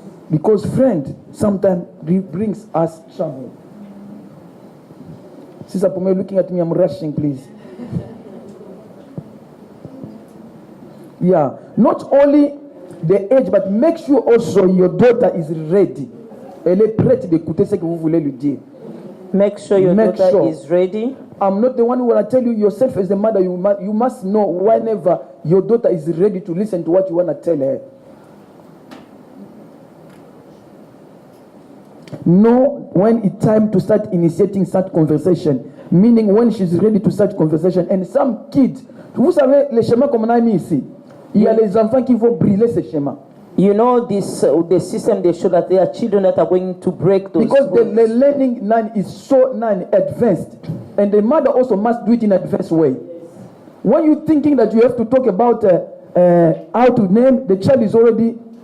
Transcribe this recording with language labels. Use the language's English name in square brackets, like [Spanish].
[English] Because friend sometimes brings us trouble. Sister Pomeo looking at me, I'm rushing, please. Yeah. Not only the age, but make sure also your daughter is ready. [French] Elle est prête d'écouter ce que vous voulez lui dire. [English] Make sure your daughter is ready. I'm not the one who will tell you yourself as the mother. You must know whenever your daughter is ready to listen to what you want to tell her. Know when it's time to start initiating such conversation. Meaning when she's ready to start conversation. And some kids, [French] vous savez, les schémas comme on a mis ici, il y a les enfants qui vont brûler ces schémas. [English] You know this, the system, they show that there are children that are going to break those. Because the learning now is so advanced. And the mother also must do it in an advanced way. When you're thinking that you have to talk about how to name, the child is already...